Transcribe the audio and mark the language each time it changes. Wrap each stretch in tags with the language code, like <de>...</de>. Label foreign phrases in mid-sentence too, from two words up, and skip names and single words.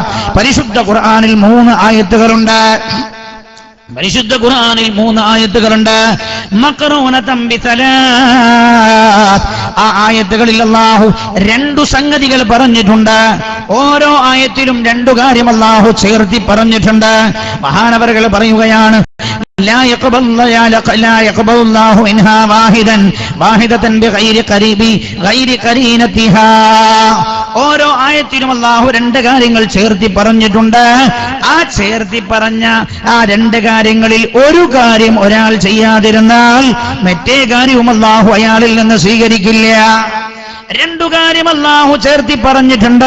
<ml>പരിശുദ്ധ ഖുർആനിൽ 3 ആയത്തുകളുണ്ട്. പരിശുദ്ധ ഖുർആനിൽ 3 ആയത്തുകളുണ്ട്.</ml> <ar>مقرونة بالصلاة.</ar> <ml>ആ ആയത്തുകളിൽ അല്ലാഹു 2 സംഗതികൾ പറഞ്ഞിട്ടുണ്ട്. ഓരോ ആയത്തിലും 2 കാര്യം അല്ലാഹു ചേർത്തി പറഞ്ഞിട്ടുണ്ട്. മഹാനവറുകൾ പറയുകയാണ്,</ml> <ar>لا يقبل الله منها واحدة بغير قرينتها.</ar> <ml>ഓരോ ആയത്തിലും അല്ലാഹു 2 കാര്യങ്ങൾ ചേർത്തി പറഞ്ഞിട്ടുണ്ട്. ആ ചേർത്തി പറഞ്ഞ ആ 2 കാര്യങ്ങളിൽ ഒരു കാര്യം ഒരാൾ ചെയ്യാതിരുന്നാൽ മറ്റേ കാര്യവും അല്ലാഹു അയാളിൽ നിന്ന് സ്വീകരിക്കില്ല. 2 കാര്യം അല്ലാഹു ചേർത്തി പറഞ്ഞിട്ടുണ്ട്.</ml>